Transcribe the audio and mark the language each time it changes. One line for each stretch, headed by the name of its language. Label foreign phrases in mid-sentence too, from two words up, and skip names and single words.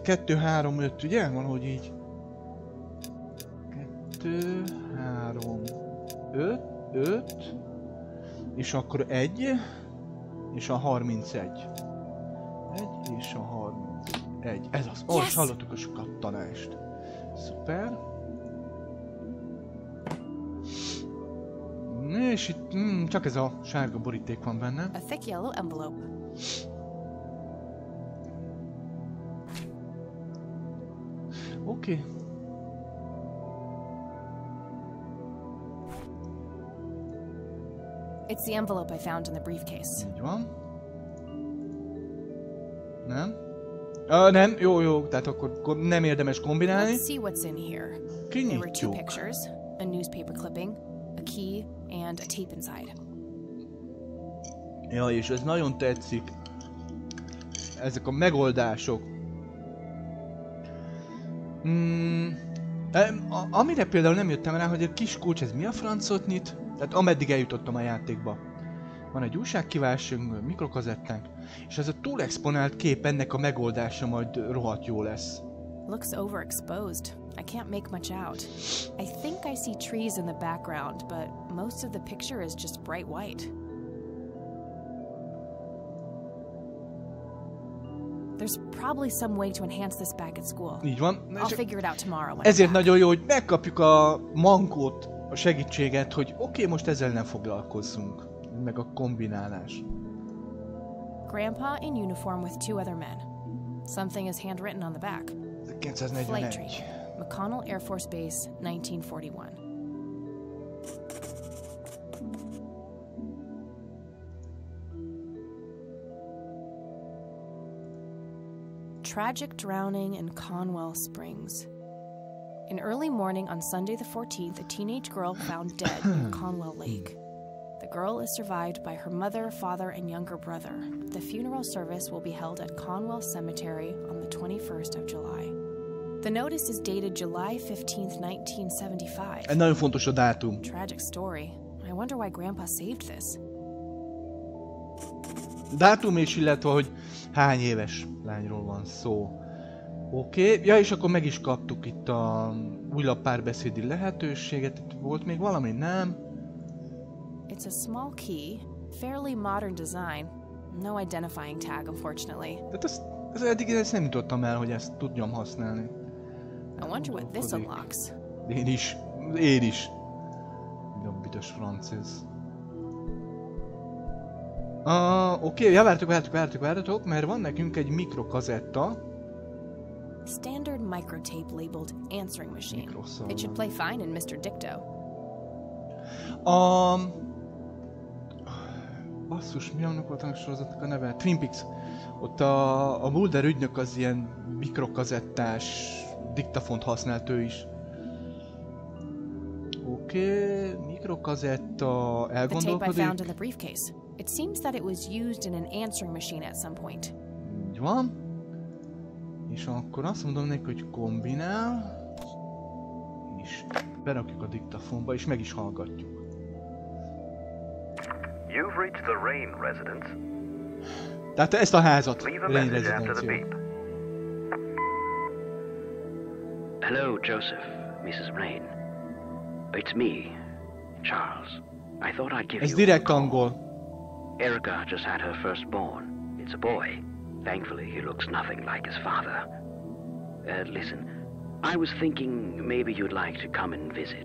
Hungarian: 2, 3, 5, ugye? Valahogy így. 2, 3, 5, és akkor 1, és a 31. 1 és a 31. Ez az. Most hallottuk a kattanást. Szuper. És itt csak ez a sárga boríték van benne.
English: A thick yellow envelope.
Hungarian: Oké.
English: It's the envelope I found in the briefcase.
Hungarian: Így van. Nem? Nem, jó, tehát akkor nem érdemes kombinálni.
English: Let's see what's in here. There were 2 pictures, a newspaper clipping, a key, and a tape inside.
Hungarian: Ja, és ez nagyon tetszik. Ezek a megoldások. Amire például nem jöttem rá, hogy a kis kulcs, ez mi a francot nyit? Tehát ameddig eljutottam a játékba. Van egy újságkívásunk, mikrokazettánk, és ez a túl exponált kép ennek a megoldása majd rohadt jó lesz.
English: Looks overexposed. I can't make much out. I think I see trees in the background, but most of the picture is just bright white. There's probably some way to enhance this back at school.
Hungarian: Így van.
English: I'll figure it out tomorrow when
Hungarian: ezért
English: I'm back.
Hungarian: nagyon jó, hogy megkapjuk a mankót, a segítséget, hogy oké, most ezzel nem foglalkozzunk. Meg a kombinálás.
English: Grandpa in uniform with 2 other men. Something is handwritten on the back. Flight tree. 241. McConnell Air Force Base, 1941. Tragic drowning in Conwell Springs. In early morning on Sunday the 14th, a teenage girl found dead in Conwell Lake. The girl is survived by her mother, father, and younger brother. The funeral service will be held at Conwell Cemetery on the 21st of July. The notice is dated July 15th, 1975.
Hungarian: Egy nagyon fontos a dátum.
English: Tragic story. I wonder why Grandpa saved this.
Hungarian: Dátum és illetve, hogy hány éves lányról van szó. Oké. Ja, és akkor meg is kaptuk itt a újabb párbeszédi lehetőséget. Itt volt még valami, nem?
English: It's a small key, fairly modern design. No identifying tag, unfortunately.
Hungarian: Tehát eddig ezt nem jutottam el, hogy ezt tudjam használni.
English: I wonder what this unlocks.
Hungarian: Én is. Minden büdös francéz. Oké, ja, várjatok, mert van nekünk egy mikrokazetta.
English: Standard microtape labeled answering machine. It should play fine in Mr. Dicto.
Hungarian: Basszus, mi annak volt a sorozatnak a neve? Twin Peaks. Ott a Mulder ügynök az ilyen mikrokazettás diktafont használt ő is. Oké, mikrokazetta, elgondolkodik.
English: The tape I found in the briefcase. It seems that it was used in an answering machine at some point.
Hungarian: Így van. És akkor azt mondom neki, hogy kombinál. És berakjuk a diktafonba, és meg is hallgatjuk.
English: You've reached the Rain residence.
Hungarian: Tehát ezt a házat, Rain rezidenció.
English: Hello, Joseph, Mrs. Rain. It's me, Charles. I thought I'd give
Hungarian: Ez
English: you
Hungarian: direkt
English: a call.
Hungarian: angol.
English: Erica just had her firstborn. It's a boy. Thankfully, he looks nothing like his father. Listen, I was thinking maybe you'd like to come and visit.